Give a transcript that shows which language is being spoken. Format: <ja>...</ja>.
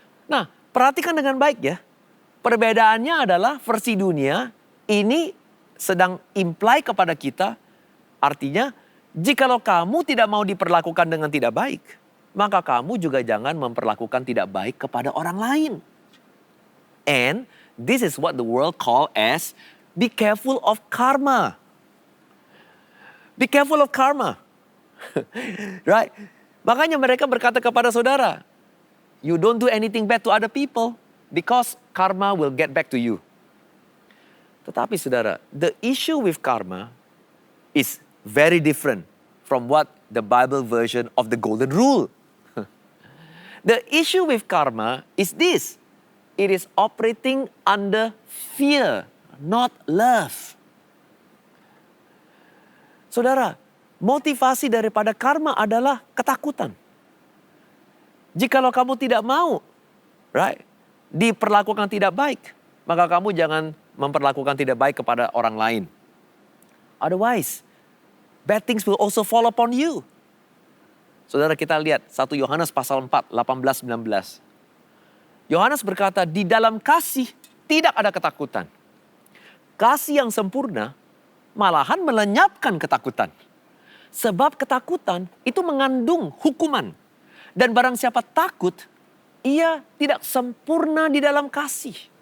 <id>Nah, perhatikan dengan baik ya. Perbedaannya adalah versi dunia ini sedang imply kepada kita, artinya jikalau kamu tidak mau diperlakukan dengan tidak baik, maka kamu juga jangan memperlakukan tidak baik kepada orang lain.</id> <en>And this is what the world call as be careful of karma. Be careful of karma. Right?</en> <id>Makanya mereka berkata kepada saudara,</id> <en>you don't do anything bad to other people because karma will get back to you.</en> <id>Tetapi saudara,</id> <en>the issue with karma is very different from what the Bible version of the golden rule. The issue with karma is this. It is operating under fear, not love.</en> <id>Saudara, motivasi daripada karma adalah ketakutan. Jikalau kamu tidak mau, right, diperlakukan tidak baik, maka kamu jangan memperlakukan tidak baik kepada orang lain.</id> <en>Otherwise, bad things will also fall upon you.</en> <id>Saudara kita lihat 1 Yohanes pasal 4, 18-19. Yohanes berkata, di dalam kasih tidak ada ketakutan. Kasih yang sempurna malahan melenyapkan ketakutan. Sebab ketakutan itu mengandung hukuman. Dan barang siapa takut, ia tidak sempurna di dalam kasih.</id>